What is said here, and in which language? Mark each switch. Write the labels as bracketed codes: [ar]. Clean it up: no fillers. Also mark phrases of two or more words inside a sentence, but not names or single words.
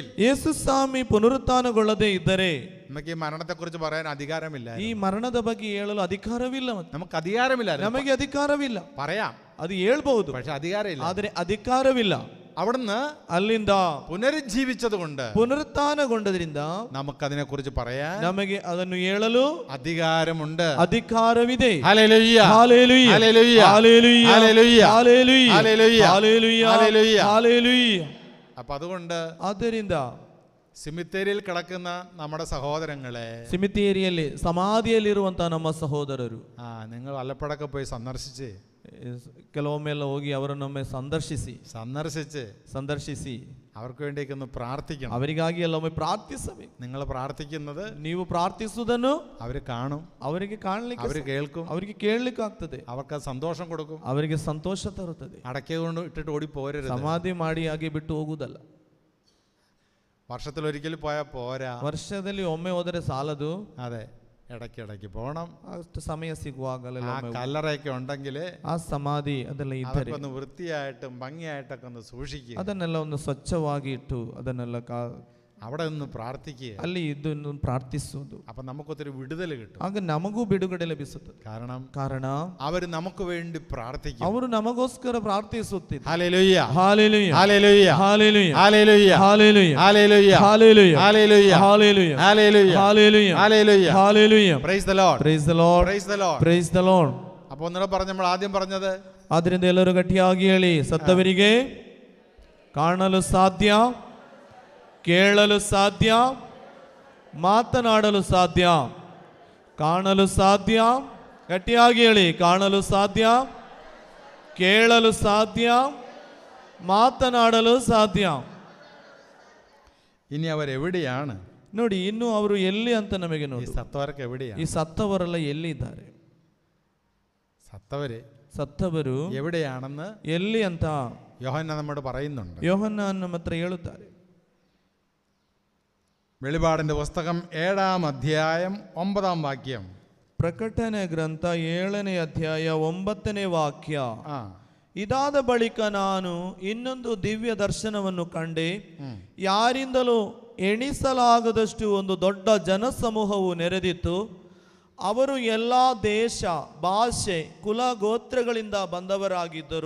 [kn] ಯೇಸು ಸ್ವಾಮಿ ಪುನರುತ್ಥಾನಗೊಳ್ಳದೆ ಇದ್ದರೆ [ml] നമുക്ക് ഈ മരണത്തെക്കുറിച്ച് പറയാൻ അധികാരമില്ല. [kn] ಈ ಮರಣದ ಬಗ್ಗೆ ಹೇಳಲು ಅಧಿಕಾರವಿಲ್ಲ. [ml] നമുക്ക് അധികാരമില്ല. [kn] ನಮಗೆ ಅಧಿಕಾರವಿಲ್ಲ. [ml] പറയാം, [kn] ಅದು ಹೇಳ್ಬಹುದು, [ml] പക്ഷെ അധികാരമില്ല. [kn] ಆದರೆ ಅಧಿಕಾರವಿಲ್ಲ. [ml] അവിടുന്ന് [kn] ಅಲ್ಲಿಂದ [ml] പുനരുജ്ജീവിച്ചത് കൊണ്ട് [kn] ಪುನರುತ್ಥಾನಗೊಂಡದ್ರಿಂದ [ml] നമുക്കതിനെ കുറിച്ച് പറയാൻ, [kn] ನಮಗೆ ಅದನ್ನು ಹೇಳಲು [ml] അധികാരമുണ്ട്. [kn] ಅಧಿಕಾರವಿದೆ. [ml] ഹല്ലേലൂയ, [kn] ಹಾಲೆಲೂಯ, [ml] ഹല്ലേലൂയ, [kn] ಹಾಲೆಲೂಯ, [ml] ഹല്ലേലൂയ, [kn] ಹಾಲೆಲೂಯ, [ml] ഹല്ലേലൂയ, [kn] ಹಾಲೆಲೂಯ, [ml] ഹല്ലേലൂയ. [kn] ಹಾಲೆಲೂಯ. [ml] അപ്പൊ അതുകൊണ്ട് [kn] ಆದ್ದರಿಂದ [ml] സിമിത്തേരിയിൽ കിടക്കുന്ന നമ്മുടെ സഹോദരങ്ങളെ, [kn] ಸಿಮಿತೇರಿಯಲ್ಲಿ ಸಮಾಧಿಯಲ್ಲಿರುವಂತಹ ನಮ್ಮ ಸಹೋದರರು, [ml] നിങ്ങൾ വല്ലപ്പോഴൊക്കെ പോയി സന്ദർശിച്ച് [kn] ಕೆಲವೊಮ್ಮೆಲ್ಲ ಹೋಗಿ ಅವರನ್ನೊಮ್ಮೆ ಸಂದರ್ಶಿಸಿ [ml] അവർക്ക് വേണ്ടിയൊക്കെ ഒന്ന് പ്രാർത്ഥിക്കണം. [kn] ಅವರಿಗಾಗಿ ಎಲ್ಲೊಮ್ಮೆ ಪ್ರಾರ್ಥಿಸಬೇಕು. [ml] നിങ്ങൾ പ്രാർത്ഥിക്കുന്നത് [kn] ನೀವು ಪ್ರಾರ್ಥಿಸುವುದನ್ನು [ml] അവർ കാണും, [kn] ಅವರಿಗೆ ಕಾಣಲಿಕ್ಕೆ, [ml] അവർ കേൾക്കും, [kn] ಅವರಿಗೆ ಕೇಳಲಿಕ್ಕೆ ಆಗ್ತದೆ, [ml] അവർക്ക് സന്തോഷം കൊടുക്കും, [kn] ಅವರಿಗೆ ಸಂತೋಷ ತರುತ್ತದೆ. [ml] അടക്കിയതുകൊണ്ട് ഇട്ടിട്ട് ഓടി പോരരുത്. [kn] ಸಮಾಧಿ ಮಾಡಿ ಹಾಗೆ ಬಿಟ್ಟು ಹೋಗುವುದಲ್ಲ. [ml] വർഷത്തിലൊരിക്കൽ പോയാൽ പോരാ. [kn] ವರ್ಷದಲ್ಲಿ ಒಮ್ಮೆ ಹೋದರೆ ಸಾಲದು. [ml] അതെ, ഇടയ്ക്കിടയ്ക്ക് പോകണം. [kn] ಅಷ್ಟು ಸಮಯ ಸಿಗುವಾಗಲೆಲ್ಲ [ml] കല്ലറയൊക്കെ ഉണ്ടെങ്കിൽ [kn] ಆ ಸಮಾಧಿ ಅದೆಲ್ಲ ಇದ್ದರೆ [ml] ഒന്ന് വൃത്തിയായിട്ടും ഭംഗിയായിട്ടൊക്കെ ഒന്ന് സൂക്ഷിക്കുക. [kn] ಅದನ್ನೆಲ್ಲ ಒಂದು ಸ್ವಚ್ಛವಾಗಿ ಇಟ್ಟು ಅದನ್ನೆಲ್ಲ [ml] അവിടെ നിന്ന് പ്രാർത്ഥിക്കുക. [kn] ಅಲ್ಲಿ ಇದನ್ನು ಪ್ರಾರ್ಥಿಸುವುದು. [ml] അപ്പൊ നമുക്കൊത്തിരി വിടുതൽ കിട്ടും. [kn] ಆಗ ನಮಗೂ ಬಿಡುಗಡೆ ಲಭಿಸುತ್ತದೆ. ಕಾರಣ ಅವರು [ml] നമുക്ക് വേണ്ടി പ്രാർത്ഥിക്കും. [kn] ಅವರು ನಮಗೋಸ್ಕರ ಪ್ರಾರ್ಥಿಸುತ್ತಿದ್ದಾರೆ. [ml] ഹല്ലേലൂയ, [kn] ಹಾಲೆಲೂಯ, [ml] ഹല്ലേലൂയ, [kn] ಹಾಲೆಲೂಯ, [ml] ഹല്ലേലൂയ, [kn] ಹಾಲೆಲೂಯ, [ml] ഹല്ലേലൂയ, [kn] ಹಾಲೆಲೂಯ, [ml] ഹല്ലേലൂയ, [kn] ಹಾಲೆಲೂಯ, [ml] ഹല്ലേലൂയ, [kn] ಹಾಲೆಲೂಯ, [ml] ഹല്ലേലൂയ, [kn] ಹಾಲೆಲೂಯ. [en] Praise the Lord, Praise the Lord, Praise the Lord, Praise the Lord. [ml] അപ്പോൾ ഒന്നുകൂടെ പറഞ്ഞു, നമ്മൾ ആദ്യം പറഞ്ഞത്. [kn] ಆದ್ದರಿಂದ ಎಲ್ಲರೂ ಗಟ್ಟಿಯಾಗಿ ಹೇಳಿ, ಸತ್ತವರಿಗೆ ಕಾಣಲು ಸಾಧ್ಯ, ಕೇಳಲು ಸಾಧ್ಯ, ಮಾತನಾಡಲು ಸಾಧ್ಯ. ಕಾಣಲು ಸಾಧ್ಯ, ಗಟ್ಟಿಯಾಗಿ ಹೇಳಿ, ಕಾಣಲು ಸಾಧ್ಯ, ಕೇಳಲು ಸಾಧ್ಯ, ಮಾತನಾಡಲು ಸಾಧ್ಯ. [ml] ഇനി അവരെവിടെയാണ്? [kn] ನೋಡಿ, ಇನ್ನು ಅವರು ಎಲ್ಲಿ ಅಂತ ನಮಗೆ [ml] ഈ [kn] ನೋಡಿ. [ml] സത്തവർക്ക് എവിടെയാണ്? [kn] ಈ ಸತ್ತವರೆಲ್ಲ ಎಲ್ಲಿದ್ದಾರೆ? ಸತ್ತವರು [ml] എവിടെയാണെന്ന് [kn] ಎಲ್ಲಿ ಅಂತ [ml] യോഹന്നാൻ നമ്മോട് പറയുന്നുണ്ട്. [kn] ಯೋಹನ್ನಾನ ನಮ್ಮ ಹತ್ರ ಹೇಳುತ್ತಾರೆ. [ml] വെളിപാടിന്റെ പുസ്തകം 7ാം അധ്യായം 9ാം വാക്യം. [kn] ಪ್ರಕಟಣೆ ಗ್ರಂಥ 7ನೇ ಅಧ್ಯಾಯ 9ನೇ ವಾಕ್ಯ. ಇದಾದ ಬಳಿಕ ನಾನು ಇನ್ನೊಂದು ದಿವ್ಯ ದರ್ಶನವನ್ನು ಕಂಡೆ. ಯಾರಿಂದಲೂ ಎಣಿಸಲಾಗದಷ್ಟು ಒಂದು ದೊಡ್ಡ ಜನಸಮೂಹವು ನೆರೆದಿತ್ತು. ಅವರು ಎಲ್ಲ ದೇಶ, ಭಾಷೆ, ಕುಲ, ಗೋತ್ರಗಳಿಂದ ಬಂದವರಾಗಿದ್ದರು.